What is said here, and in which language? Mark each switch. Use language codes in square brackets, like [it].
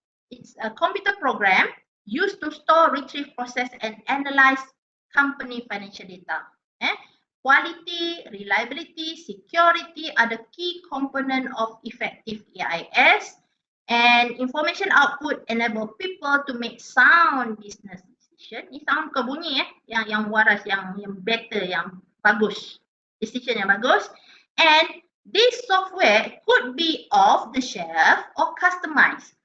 [en] It's a computer program used to store, retrieve, process and analyze company financial data. Quality, reliability, security are the key component of effective AIS, and information output enable people to make sound business decision. [ms] Ini sound ke bunyi yang waras, yang better, yang bagus. Decision yang bagus. [en] And this software could be off the shelf or customized.